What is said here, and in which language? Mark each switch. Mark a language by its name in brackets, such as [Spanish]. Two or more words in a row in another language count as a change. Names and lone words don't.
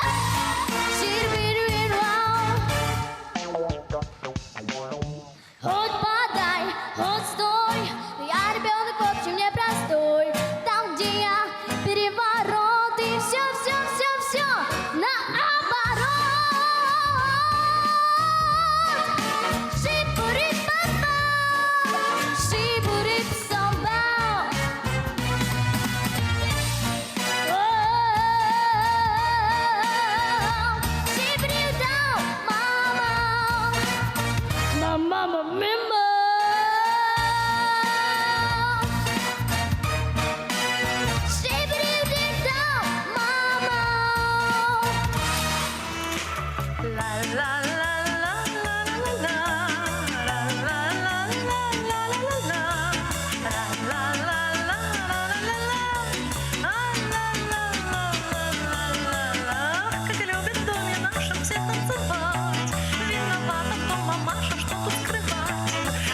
[Russian] Ширвирвирвау. Хоть подай, хоть стой, но я ребенок, в общем, непростой. Там, где я переворот и все, все, все, все наоборот. Шибурит-ба-ба, шибурит-самба. Шибурит-дау, мама. [Italian] Mamma mia. Shibidi-dee-dow, mama. La la la la la la la la la la la la la la la [Russian] Как любит в доме нашем всех танцевать. Виновата, что мамаша, что тут скрывать.